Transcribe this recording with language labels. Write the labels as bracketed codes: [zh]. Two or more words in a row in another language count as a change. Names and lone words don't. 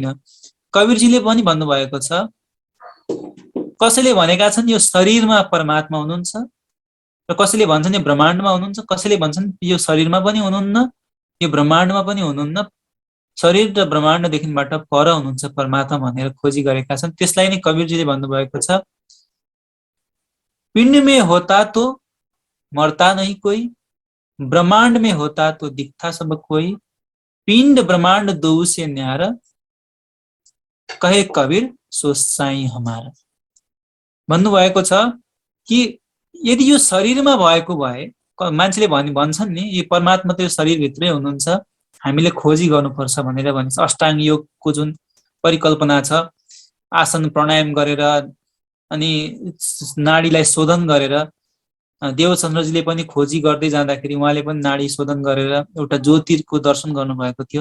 [ne] कबीरजीले पनि भन्नुभएको छ, कसैले भनेका छन् यो शरीरमा परमात्मा हुनुहुन्छ र कसैले भन्छन् यो ब्रह्माण्डमा हुनुहुन्छ, कसैले भन्छन् यो शरीरमा पनि हुनुहुन्न, यो ब्रह्माण्डमा पनि हुनुहुन्न, शरीर र ब्रह्माण्डदेखिबाट पर हुनुहुन्छ परमात्मा भनेर खोजी गरेका छन्। त्यसलाई नै कबीरजीले भन्नुभएको छ, [hi] पिंड में होता तो मरता नहीं कोई, ब्रह्मांड में होता तो दिखता सब कोई, पिंड ब्रह्मांड दो से न्यारा, कहे कबीर सो साई हमारा। [ne] भन्नुभएको छ कि यदि यो शरीरमा भएको भए, मान्छेले भन्छन् नि यो परमात्मा त यो शरीरभित्रै हुनुहुन्छ, हामीले खोजी गर्नुपर्छ भनेर भन्छ। अष्टाङ्ग योगको जुन परिकल्पना छ, आसन प्राणायाम गरेर अनि नाडीलाई शोधन गरेर, देवचन्द्रजीले पनि खोजी गर्दै जाँदाखेरि उहाँले पनि नाडी शोधन गरेर एउटा ज्योतिर्को दर्शन गर्नुभएको थियो।